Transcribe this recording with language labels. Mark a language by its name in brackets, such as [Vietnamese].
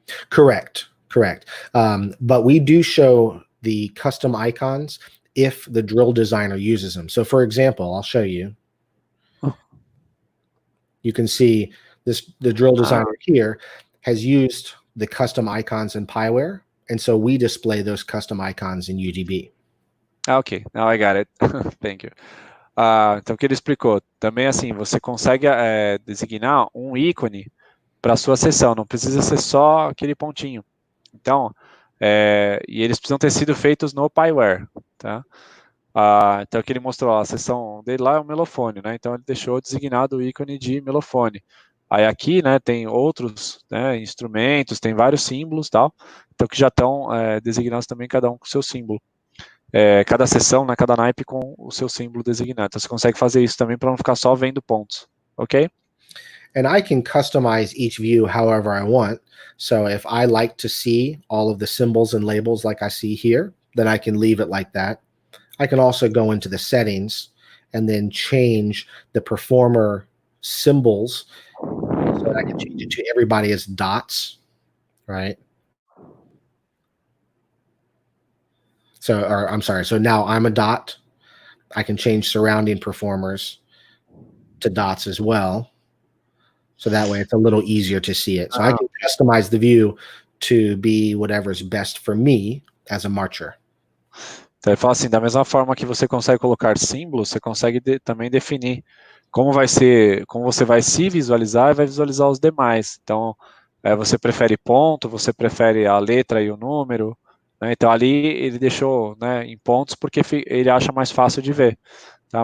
[English] Correct. But we do show the custom icons if the drill designer uses them. So for example, I'll show you. You can see the drill designer here has used the custom icons in Pyware, and so we display those custom icons in UDB. Ok, now I got it. Thank you. [Portuguese] Então, o que ele explicou? Também, assim, você consegue designar um ícone para a sua sessão, não precisa ser só aquele pontinho. Então, e eles precisam ter sido feitos no Pyware, tá? Então, o que ele mostrou, a sessão dele lá é um melofone, né? Então, ele deixou designado o ícone de melofone. Aí aqui, né, tem outros, né, instrumentos, tem vários símbolos, tal, então que já estão designados também, cada um com o seu símbolo. Cada sessão, né, cada naipe com o seu símbolo designado. Então, você consegue fazer isso também para não ficar só vendo pontos, ok? [English] And I can customize each view however I want. So if I like to see all of the symbols and labels like I see here, then I can leave it like that. I can also go into the settings and then change the performer symbols so that I can change it to everybody as dots, right? So, or I'm sorry, so now I'm a dot. I can change surrounding performers to dots as well. So that way it's a little easier to see it. So I can customize the view to be whatever's best for me as a marcher. [Portuguese] Então, ele fala assim, da mesma forma que você consegue colocar símbolos, você consegue também definir como vai ser, como você vai se visualizar e vai visualizar os demais. Então, você prefere ponto, você prefere a letra e o número, né? Então, ali ele deixou, né, em pontos porque ele acha mais fácil de ver, tá?